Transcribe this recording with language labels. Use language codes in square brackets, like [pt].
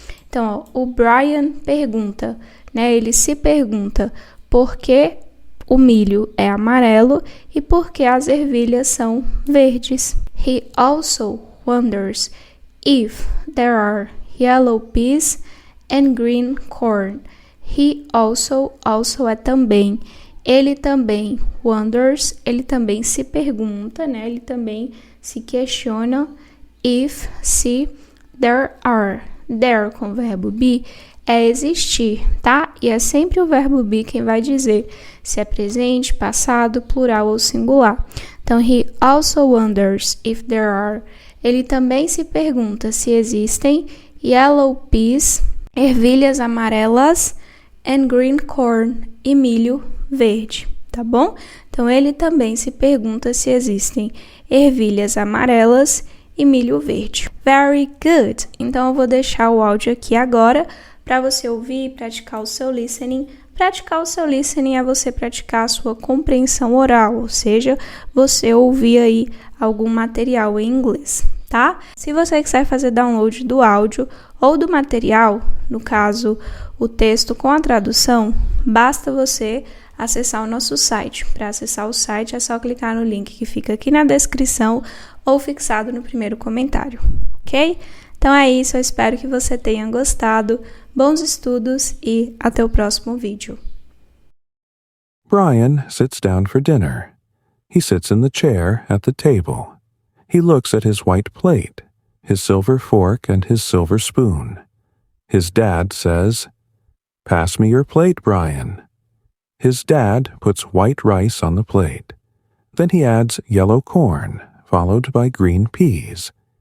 [pt] Então, o Brian pergunta, né? Ele se pergunta por que o milho é amarelo e por que as ervilhas são verdes. [en] He also wonders if there are yellow peas and green corn. He also [pt] é também. Ele também [en] wonders, [pt] ele também se pergunta, né? Ele também se questiona [en] if, [pt] se, [en] there are. There [pt] com o verbo be é existir, tá? E é sempre o verbo be quem vai dizer se é presente, passado, plural ou singular. Então, [en] he also wonders if there are. [pt] Ele também se pergunta se existem [en] yellow peas, [pt] ervilhas amarelas, [en] and green corn, [pt] e milho verde, tá bom? Então, ele também se pergunta se existem ervilhas amarelas e milho verde. [en] Very good! [pt] Então, eu vou deixar o áudio aqui agora para você ouvir e praticar o seu listening. Praticar o seu listening é você praticar a sua compreensão oral, ou seja, você ouvir aí algum material em inglês, tá? Se você quiser fazer download do áudio ou do material, no caso, o texto com a tradução, basta você acessar o nosso site. Para acessar o site é só clicar no link que fica aqui na descrição ou fixado no primeiro comentário, ok? Então é isso, eu espero que você tenha gostado. Bons estudos e até o próximo vídeo. [en] Brian sits down for dinner. He sits in the chair at the table. He looks at his white plate, his silver fork, and his silver spoon. His dad says, "Pass me your plate, Brian." His dad puts white rice on the plate. Then he adds yellow corn, followed by green peas.